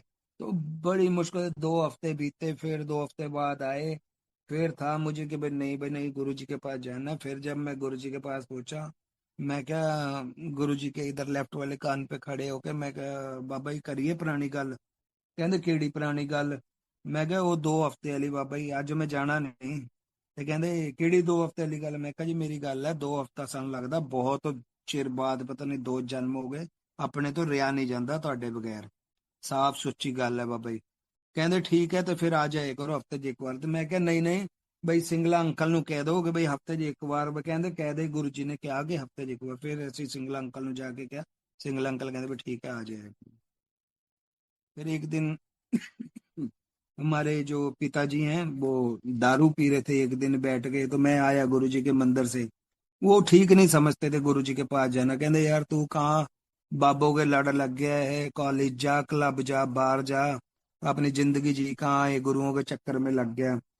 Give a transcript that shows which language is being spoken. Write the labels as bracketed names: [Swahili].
[Hindi] तो बड़ी मुश्किल से 2 हफ्ते बीते, फिर 2 हफ्ते बाद आए। फिर था मुझे कि भाई नहीं गुरु जी के पास जाना। फिर जब मैं गुरु जी के पास पहुंचा, मैं क्या, गुरु जी के इधर लेफ्ट वाले कान पे खड़े होके मैं क्या, बाबा जी करिए पुरानी गल। [Punjabi] ਕਹਿੰਦੇ ਕਿਹੜੀ ਪੁਰਾਣੀ ਗੱਲ। ਮੈਂ ਕਿਹਾ ਉਹ 2 ਹਫ਼ਤੇ ਵਾਲੀ ਬਾਬਾ ਜੀ, ਅੱਜ ਮੈਂ ਜਾਣਾ ਨਹੀਂ। ਤੇ ਕਹਿੰਦੇ ਕਿਹੜੀ 2 ਹਫ਼ਤੇ ਵਾਲੀ ਗੱਲ। ਮੈਂ ਕਿਹਾ ਜੀ ਮੇਰੀ ਗੱਲ ਹੈ, 2 ਹਫ਼ਤਾ ਸਾਨੂੰ ਲੱਗਦਾ ਬਹੁਤ ਚਿਰ ਬਾਅਦ, ਪਤਾ ਨਹੀਂ 2 ਜਨਮ ਹੋ ਗਏ, ਆਪਣੇ ਤੋਂ ਰਿਆ ਨਹੀਂ ਜਾਂਦਾ ਤੁਹਾਡੇ ਬਗੈਰ, ਸਾਫ਼ ਸੁੱਚੀ ਗੱਲ ਹੈ ਬਾਬਾ ਜੀ। ਕਹਿੰਦੇ ਠੀਕ ਹੈ, ਤੇ ਫਿਰ ਆ ਜਾਏ ਕਰੋ ਹਫ਼ਤੇ 'ਚ ਇੱਕ ਵਾਰ। ਤੇ ਮੈਂ ਕਿਹਾ ਨਹੀਂ ਨਹੀਂ ਬਈ, ਸਿੰਗਲਾ ਅੰਕਲ ਨੂੰ ਕਹਿ ਦੋ ਕਿ ਬਈ ਹਫ਼ਤੇ 'ਚ ਇੱਕ ਵਾਰ। ਵੀ ਕਹਿੰਦੇ ਕਹਿ ਦੇ, ਗੁਰੂ ਜੀ ਨੇ ਕਿਹਾ ਕਿ ਹਫ਼ਤੇ 'ਚ ਇੱਕ ਵਾਰ। ਫਿਰ ਅਸੀਂ ਸਿੰਗਲਾ ਅੰਕਲ ਨੂੰ ਜਾ ਕੇ ਕਿਹਾ, ਸਿੰਗਲਾ ਅੰਕਲ ਕਹਿੰਦੇ ਵੀ [Hindi] ठीक है आ जाए। फिर एक दिन हमारे जो पिताजी हैं वो दारू पी रहे थे, एक दिन बैठ गए, तो मैं आया गुरु जी के मंदिर से। वो ठीक नहीं समझते थे गुरु जी के पास जाना, कहते यार तू कहाँ बाबों के लड़ लग गया है, कॉलेज जा, क्लब जा, बाहर जा, अपनी जिंदगी जी, कहाँ है गुरुओं के चक्कर में लग गया।